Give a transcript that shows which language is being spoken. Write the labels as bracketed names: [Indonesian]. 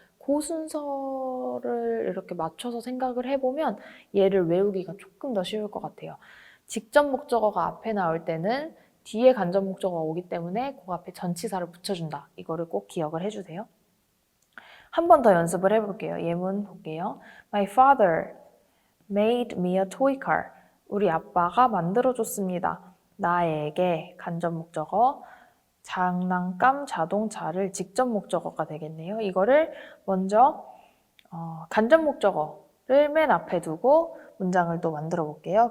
[Korean] 그 순서를 이렇게 맞춰서 생각을 해보면 얘를 외우기가 조금 더 쉬울 것 같아요. 직접 목적어가 앞에 나올 때는 뒤에 간접 목적어가 오기 때문에 그 앞에 전치사를 붙여준다. 이거를 꼭 기억을 해주세요. 한 번 더 연습을 해볼게요. 예문 볼게요. [English] My father made me a toy car. [Korean] 우리 아빠가 만들어줬습니다. 나에게 간접 목적어 장난감 자동차를 직접 목적어가 되겠네요. 이거를 먼저 간접 목적어를 맨 앞에 두고 문장을 또 만들어 볼게요.